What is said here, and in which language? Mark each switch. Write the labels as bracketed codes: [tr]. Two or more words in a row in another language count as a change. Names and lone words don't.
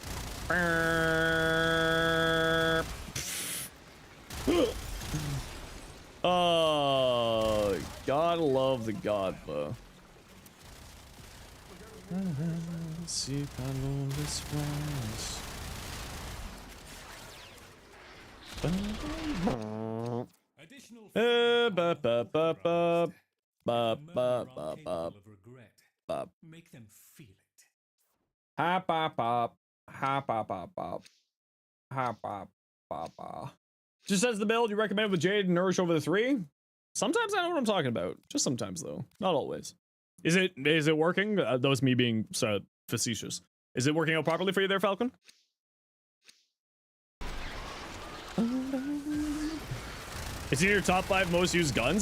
[en] Burr. Oh, gotta love the Godpa. See, Additional ba ba ba ba ba ba ba ba of regret. ba. Make them feel it. Ha ba ba ha ba ba ba ha ba ba ba. Just as the build you recommend with Jade and Nourish over the 3. Sometimes I know what I'm talking about. Just sometimes though, not always. Is it working? That was me being facetious. Is it working out properly for you there, Falcon? It's in your top 5 most used guns.